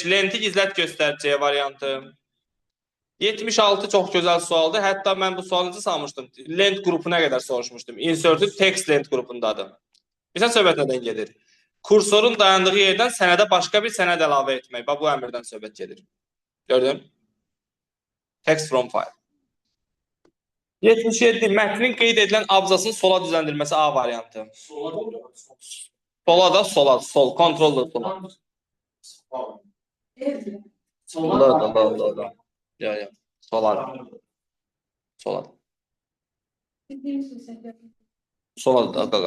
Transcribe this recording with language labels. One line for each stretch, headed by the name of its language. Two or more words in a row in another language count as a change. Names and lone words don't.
Azerbaijani: Lenti gizlət göstər, C variantı. 76 çox gözəl sualdır. Hətta mən bu sualı necə salmışdım? Lent qrupu nə qədər soruşmuşdum.
English: Inserted text
Azerbaijani: lent qrupundadır. Bilirsən söhbət nədən gedir? Kursorun dayandığı yerdən sənədə başqa bir sənəd əlavə etmək. Bax, bu əmrdən söhbət gedir. Gördün?
English: Text from file.
Azerbaijani: 77. Mətnin qeyd edilən abzasın sola düzəndirməsi A variantı. Sola da sola, sol, kontrol da sola. Sola da. Ya. Sola. Sola da qaqa.